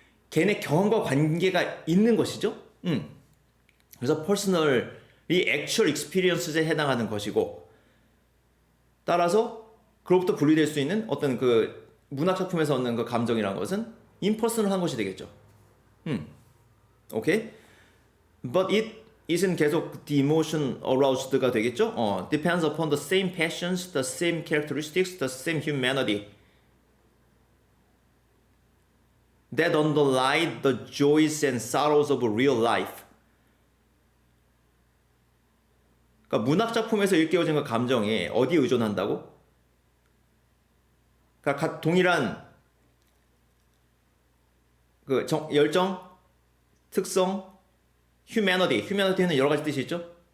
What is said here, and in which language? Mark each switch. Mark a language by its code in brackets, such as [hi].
[ko] 걔네 경험과 관계가 있는 것이죠. 그래서 personal이 actual experience에 해당하는 것이고, 따라서 그로부터 분리될 수 있는 어떤 그 문학 작품에서 얻는 그 감정이라는 것은 impersonal한 것이 되겠죠. 오케이? [en] But it isn't [ko] 계속 [en] the emotion aroused가 [ko] 되겠죠. [en] Depends upon the same passions, the same characteristics, the same humanity that underlie the joys and sorrows of real life. [ko] 그러니까 문학 작품에서 일깨워진 그 감정이 어디에 의존한다고? 그러니까 동일한 그 열정, 특성, humanity는 여러 가지 뜻이 있죠.